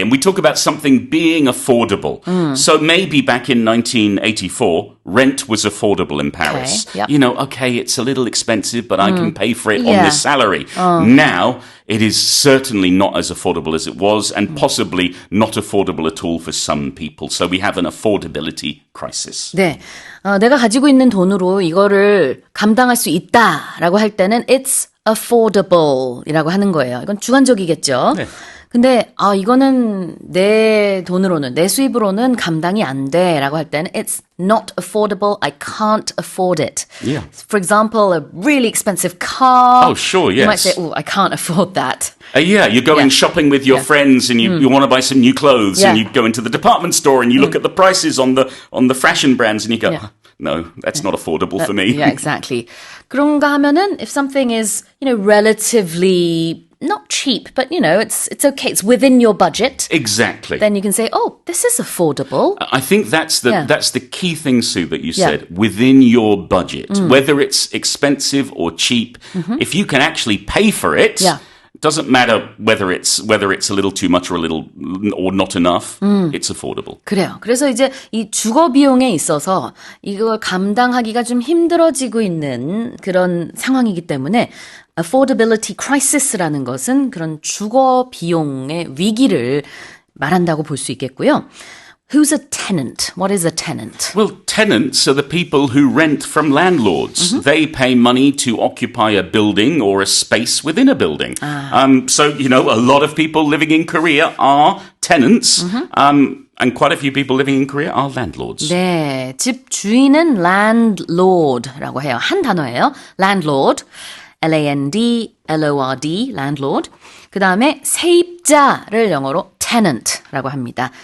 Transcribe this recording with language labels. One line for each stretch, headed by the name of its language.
English: And we talk about something being affordable. So maybe back in 1984, rent was affordable in Paris. Okay, yep. You know, okay, it's a little expensive, but I can pay for it on Yeah. this salary. Now, it is certainly not as affordable as it was and possibly not affordable at all for some people. So we have an affordability crisis.
Korean: 네. 내가 가지고 있는 돈으로 이거를 감당할 수 있다라고 할 때는
English: it's affordable
Korean: 이라고 하는 거예요. 이건 주관적이겠죠. 네. 근데 이거는 내 돈으로는 내 수입으로는 감당이 안 돼라고 할 때는
English: it's not affordable. I can't afford it. Yeah. For example, a really expensive car. Oh, sure, You might yes. say, "Oh, I can't afford that." Yeah, you're going Yeah. shopping with your Yeah. friends and you want to buy some new clothes and Yeah. you go into the department store and you look at the prices on the fashion brands and you go, Yeah. no, that's not affordable for me. Yeah, exactly.
Korean: 그런가 하면은
English: if something is, relatively not cheap, but it's okay. It's within your budget. Exactly. Then you can say, "Oh, this is affordable." I think that's the Yeah. that's the key thing, Sue, that you Yeah. said. Within your budget, whether it's expensive or cheap, if you can actually pay for it, Yeah. it doesn't matter whether it's a little too much or not enough. It's affordable.
Korean: 그래요. 그래서 이제 이 주거 비용에 있어서 이걸 감당하기가 좀 힘들어지고 있는 그런 상황이기 때문에 affordability crisis라는 것은 그런 주거 비용의 위기를 말한다고 볼 수 있겠고요.
English: Who's a tenant? What is a tenant? Well, tenants are the people who rent from landlords. They pay money to occupy a building or a space within a building. So, a lot of people living in Korea are tenants, and quite a few people living in Korea are landlords.
Korean: 네, 집 주인은 landlord라고 해요. 한 단어예요. landlord, L-A-N-D-L-O-R-D, landlord. 그 다음에 세입자를 영어로 tenant라고 합니다.